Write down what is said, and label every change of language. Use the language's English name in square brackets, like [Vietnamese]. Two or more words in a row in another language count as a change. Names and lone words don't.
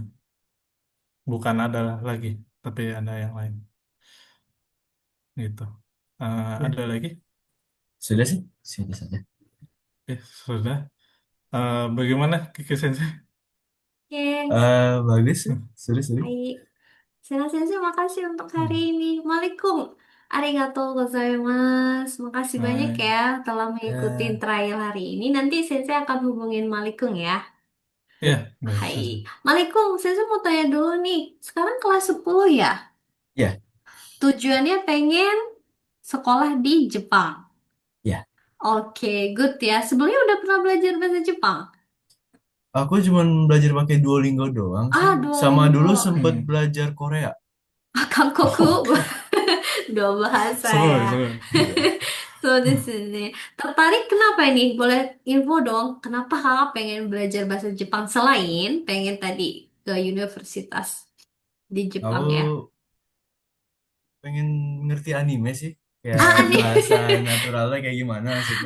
[Indonesian] Bukan adalah lagi, tapi ada yang lain gitu. Oke. Ada lagi? Sudah sih? Sudah saja. Sudah. Bagaimana Kiki Sensei? Oke, Bagus sih. Sudah, sudah. baik. Senang sensei, makasih untuk hari Hmm. ini. Malikum. [Japanese] ありがとうございます. [Indonesian] Makasih banyak Hai. ya telah mengikuti Ya, trial hari ini. Nanti sensei akan hubungin Malikum ya. Ya, baik Hai. saja. Malikum, sensei mau tanya dulu nih. Sekarang kelas 10 ya? ya, Tujuannya pengen sekolah di Jepang. ya. Oke, good ya. Sebelumnya udah pernah belajar bahasa Jepang? Aku cuma belajar pakai Duolingo doang sih. Sama dulu Duolingo. sempet Hmm. belajar Korea. Kankoku. Oke. Dua bahasa Seru, ya. seru. Iya. [Japanese] そうですね。 [Indonesian] Tertarik kenapa ini? Boleh info dong. Kenapa kakak pengen belajar bahasa Jepang selain pengen tadi ke universitas di Aku Jepang ya? pengen ngerti anime sih. Kayak Ah, aneh. bahasa naturalnya kayak gimana maksudnya.